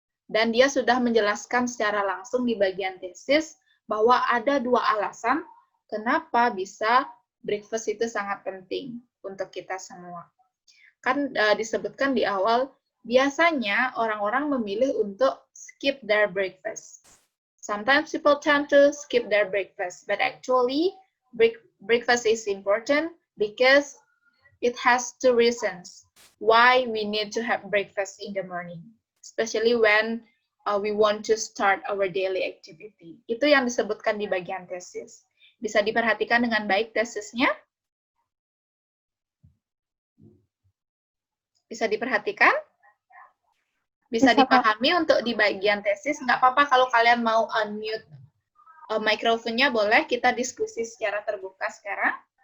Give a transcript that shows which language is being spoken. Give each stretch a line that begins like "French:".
Indonesian: Dan dia sudah menjelaskan secara langsung di bagian tesis bahwa ada dua alasan kenapa bisa breakfast itu sangat penting untuk kita semua. Kan disebutkan di awal, biasanya orang-orang memilih untuk
English: skip their breakfast. Sometimes people tend to skip their breakfast, but actually breakfast is important because it has two reasons why we need to have breakfast in the morning. Especially when we want to start our daily activity.
Indonesian: Itu yang disebutkan di bagian tesis. Bisa diperhatikan dengan baik tesisnya? Bisa diperhatikan? Bisa dipahami untuk di bagian tesis? Nggak apa-apa kalau kalian mau unmute mikrofonnya, boleh kita diskusi secara terbuka sekarang.